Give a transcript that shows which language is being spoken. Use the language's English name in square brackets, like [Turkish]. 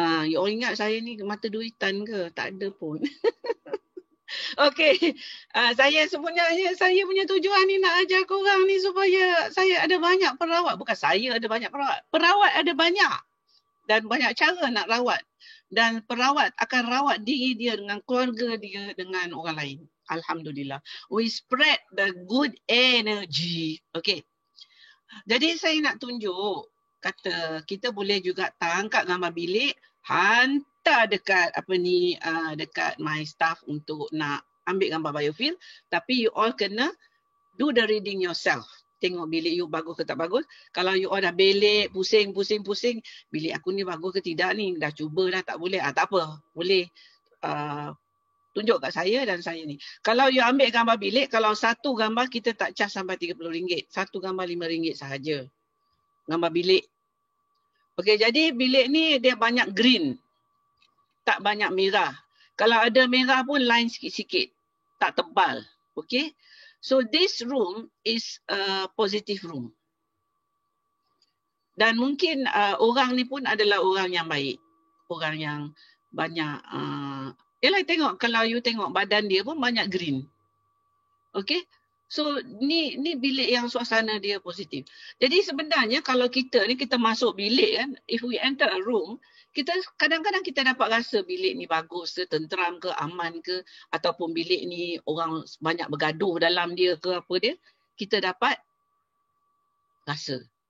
[English] You all [Malay] ingat saya ni mata duitan ke? Tak ada pun. Okey, saya sebenarnya saya punya tujuan ni nak ajar korang ni supaya saya ada banyak perawat. Bukan saya ada banyak perawat. Perawat ada banyak. Dan banyak cara nak rawat. Dan perawat akan rawat diri dia dengan keluarga dia dengan orang lain. Alhamdulillah. [English] We spread the good energy. [Malay] Okey. Jadi saya nak tunjuk, kata kita boleh juga tangkap gambar bilik, hantar dekat dekat [English] my staff [Malay] untuk nak ambil gambar biofilm, tapi you all kena [English] do the reading yourself. [Malay] Tengok bilik you bagus ke tak bagus. Kalau you all dah belik, pusing, bilik aku ni bagus ke tidak ni, dah cuba dah tak boleh, tak apa. Boleh tunjuk kat saya dan saya ni. Kalau you ambil gambar bilik, kalau satu gambar kita tak charge sampai RM30. Satu gambar RM5 sahaja. Gambar bilik. Okey, jadi bilik ni dia banyak green. Tak banyak merah. Kalau ada merah pun line sikit-sikit. Tak tebal. Okey. [English] So this room is a positive room. [Malay] Dan mungkin orang ni pun adalah orang yang baik. Orang yang banyak yalah, tengok kalau you tengok badan dia pun banyak green. Okey. So ni bilik yang suasana dia positif. Jadi sebenarnya kalau kita masuk bilik kan, [English] if we enter a room, [Malay] kita kadang-kadang kita dapat rasa bilik ni bagus ke, tenteram ke, aman ke, ataupun bilik ni orang banyak bergaduh dalam dia ke apa dia, kita dapat rasa.